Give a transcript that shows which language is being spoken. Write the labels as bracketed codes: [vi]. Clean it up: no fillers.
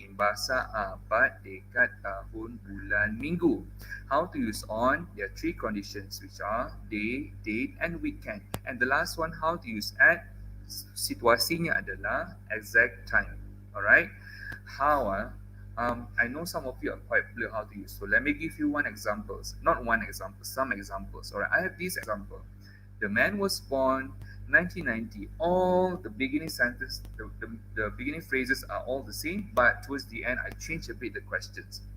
[ms] In bahasa abad, dekad, tahun, bulan, minggu. [en] How to use on? There are 3 conditions, which are day, date, and weekend. And the last one, how to use at? [ms] Situasinya adalah [en] exact time. Alright? How? I know some of you are quite clear how to use. So let me give you one examples. Not one example, some examples. Alright, I have this example. The man was born 1990. All the beginning sentence, the beginning phrases are all the same, but towards the end, I change a bit the questions.